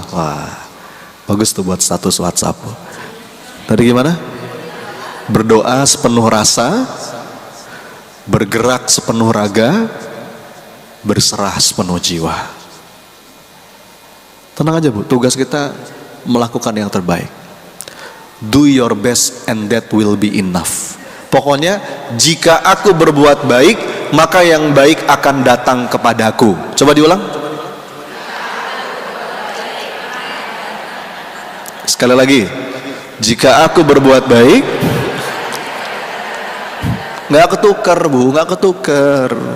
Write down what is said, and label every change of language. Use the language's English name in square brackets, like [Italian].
[Indonesian] Wah, bagus tuh buat status WhatsApp. Tadi gimana? Berdoa sepenuh rasa, bergerak sepenuh raga, berserah sepenuh jiwa. Tenang aja, Bu, tugas kita melakukan yang terbaik. [English] Do your best and that will be enough. [Indonesian] Pokoknya jika aku berbuat baik, maka yang baik akan datang kepadaku. Coba diulang. Sekali lagi. Jika aku berbuat baik, nggak ketukar bu, nggak ketukar.